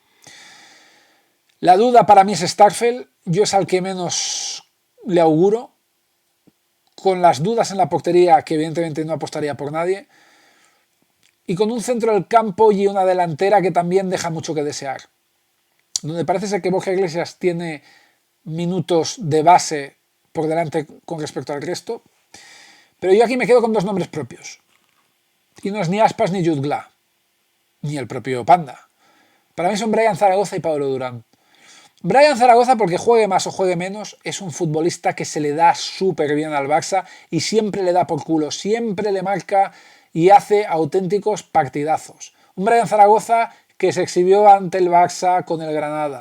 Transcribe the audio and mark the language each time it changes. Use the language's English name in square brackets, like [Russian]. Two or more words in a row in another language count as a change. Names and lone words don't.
[Spanish] La duda para mí es Starfelt, yo es al que menos le auguro, con las dudas en la portería, que evidentemente no apostaría por nadie, y con un centro del campo y una delantera que también deja mucho que desear. Donde parece ser que Borja Iglesias tiene minutos de base por delante con respecto al resto, pero yo aquí me quedo con dos nombres propios, y no es ni Aspas ni Jutgla, ni el propio Panda. Para mí son Brian Zaragoza y Pablo Durán. Brian Zaragoza, porque juegue más o juegue menos, es un futbolista que se le da súper bien al Barça y siempre le da por culo, siempre le marca y hace auténticos partidazos. Un Brian Zaragoza que se exhibió ante el Barça con el Granada.